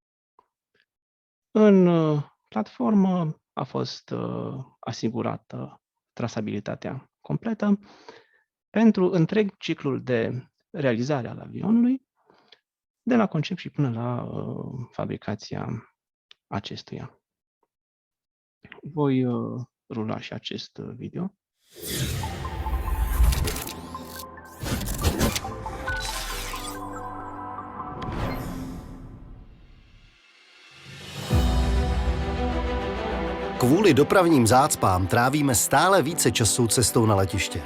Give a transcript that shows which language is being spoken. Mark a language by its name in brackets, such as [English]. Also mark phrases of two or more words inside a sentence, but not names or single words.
[Romanian] În platformă a fost asigurată trasabilitatea completă pentru întreg ciclul de realizare al avionului, de la concept și până la fabricația acestuia. Voi rula și acest video. [Czech] Kvůli dopravním zácpám trávíme stále více času cestou na letiště.